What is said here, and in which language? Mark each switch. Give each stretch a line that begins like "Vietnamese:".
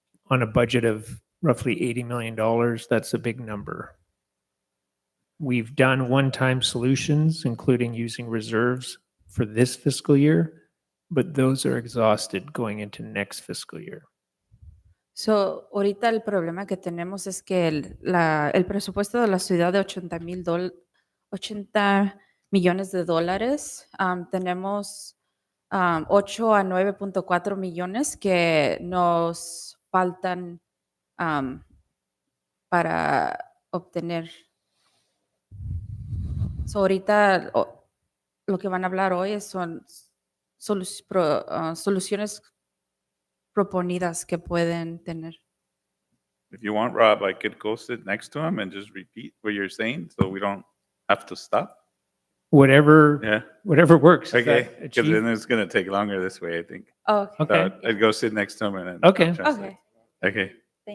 English: On a budget of roughly $80 million, that's a big number. We've done one-time solutions, including using reserves for this fiscal year, but those are exhausted going into next fiscal year.
Spanish: So, ahorita el problema que tenemos es que el presupuesto de la ciudad de 80 millones de dólares, tenemos 8 a 9.4 millones que nos faltan para obtener. So, ahorita lo que van a hablar hoy son soluciones proponidas que pueden tener.
English: If you want, Rob, I could go sit next to him and just repeat what you're saying so we don't have to stop. Whatever works. Is Okay, that because achieved? then it's going to take longer this way, I think. Oh, okay. Okay. So I'd go sit next to him and then Okay. translate. Okay. Okay.